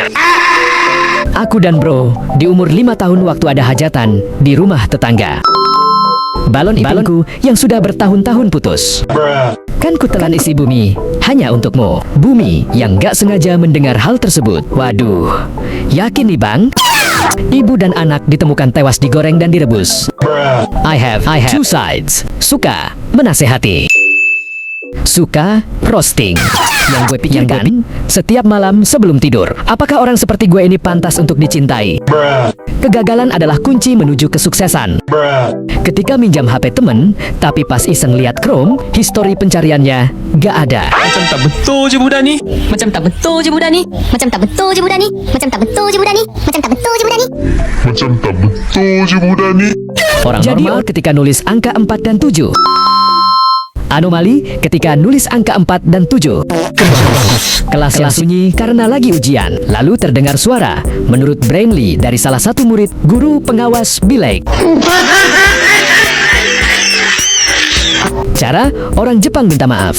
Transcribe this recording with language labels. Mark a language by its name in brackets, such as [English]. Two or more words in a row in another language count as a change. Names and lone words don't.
[Indonesian] Aku dan bro di umur 5 tahun waktu ada hajatan di rumah tetangga. Balon ipinku yang sudah bertahun-tahun putus. Kan kutelan isi bumi hanya untukmu. Bumi yang gak sengaja mendengar hal tersebut. Waduh, yakin nih bang? Ibu dan anak ditemukan tewas digoreng dan direbus. [English] I have two sides. [Indonesian] Suka menasehati, suka roasting. Yang gue pikirkan setiap malam sebelum tidur, apakah orang seperti gue ini pantas untuk dicintai? Kegagalan adalah kunci menuju kesuksesan. Ketika minjam HP temen, tapi pas iseng lihat Chrome, histori pencariannya gak ada. [Malay] Macam tak betul je budak ni. Macam tak betul je budak ni. Macam tak betul je budak ni. Macam tak betul je budak ni. Macam tak betul je budak ni. Macam tak betul je budak ni. [Indonesian] Orang normal ketika nulis angka 4 dan 7. Anomali ketika nulis angka 4 dan 7. Kelas sunyi karena lagi ujian. Lalu terdengar suara, menurut Brainly dari salah satu murid guru pengawas bilik. Cara orang Jepang minta maaf.